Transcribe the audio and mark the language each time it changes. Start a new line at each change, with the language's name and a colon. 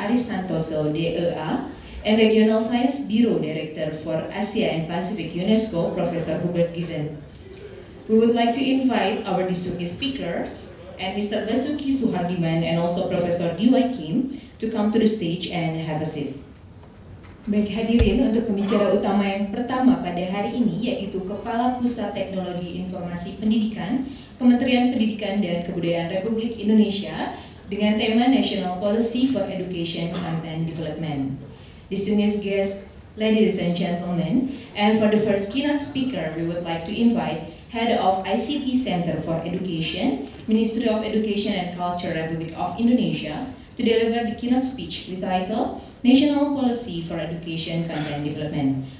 English: Ari Santoso, DEA, and Regional Science Bureau Director for Asia and Pacific UNESCO, Professor Hubert Gizen. We would like to invite our distinguished speakers and Mr. Basuki Suhardiman and also Professor D.Y. Kim to come to the stage and have a seat.
Indonesian: Baik hadirin, untuk pembicara utama yang pertama pada hari ini yaitu Kepala Pusat Teknologi Informasi Pendidikan, Kementerian Pendidikan dan Kebudayaan Republik Indonesia dengan tema National Policy for Education Content Development.
English: Distinguished guests, ladies and gentlemen, and for the first keynote speaker, we would like to invite Head of ICT Center for Education, Ministry of Education and Culture Republic of Indonesia, to deliver the keynote speech with title National Policy for Education Content Development.